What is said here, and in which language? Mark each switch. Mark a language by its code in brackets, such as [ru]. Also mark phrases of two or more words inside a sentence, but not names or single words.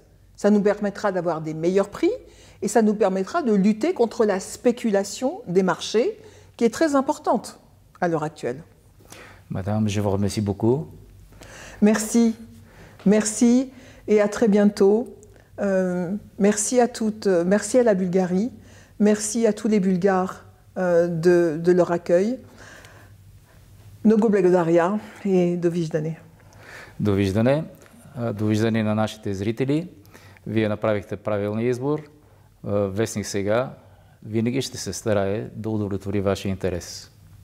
[fr] Ça nous permettra d'avoir des meilleurs prix et ça nous permettra de lutter contre la spéculation des marchés qui est très importante à l'heure actuelle. Madame, je vous remercie beaucoup. Merci. Merci et à très bientôt. Merci à toutes, merci à la Bulgarie. Merci à tous les Bulgares de leur accueil. [bg] Много благодаря и довиждане. Довиждане. Довиждане на нашите зрители. Вие направихте правилния избор. Вестник сега винаги ще се старае да удовлетвори вашия интерес.